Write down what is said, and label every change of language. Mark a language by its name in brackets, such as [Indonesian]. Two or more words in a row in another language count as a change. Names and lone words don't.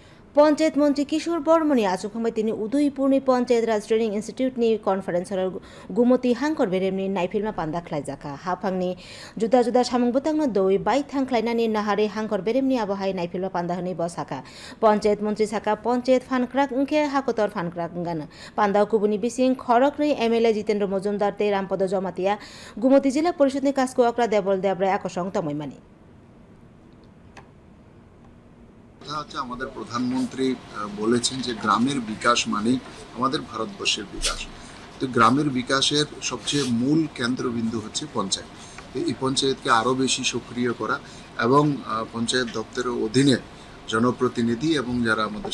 [Kok Borok] পঞ্চায়েত মন্ত্রী কিশোর বর্মনী আচুখামাই তিনি উদয়পুরনি পঞ্চায়েত রাজ ट्रेनिं इन्स्टिट्यूटनि कनफारेन्स हलाव गुमति हांकर बेरेमनि नायफिलमा पान्दा ख्लायजाखा हाफांनि जुदा जुदा सामुं बतंनो दoi बाय थांख्लायनानि नाहारे हांकर बेरेमनि आबहाय नायफिलमा पान्दा हनै बसाखा पञ्चायत मन्त्री साखा पञ्चायत फानक्राक उनके हाकोतर फानक्राक गानो पान्दा कुबुनि बिसिं खरकनि एमएलए जितेन्द्र मजुमदार ते रामपद जमातिया गुमति जिला परिषदनि काजको अक्रा देवल देबराय आकर्षण तमयमानि [Bangla] আমাদের প্রধানমন্ত্রী বলেছেন যে গ্রামের বিকাশ মানে আমাদের ভারতবর্ষের বিকাশ। তো গ্রামের বিকাশের সবচেয়ে মূল কেন্দ্রবিন্দু হচ্ছে পঞ্চায়েত। এই পঞ্চায়েতকে আরও বেশি সক্রিয় করা এবং পঞ্চায়েত দপ্তরের অধীনে জনপ্রতিনিধি এবং যারা আমাদের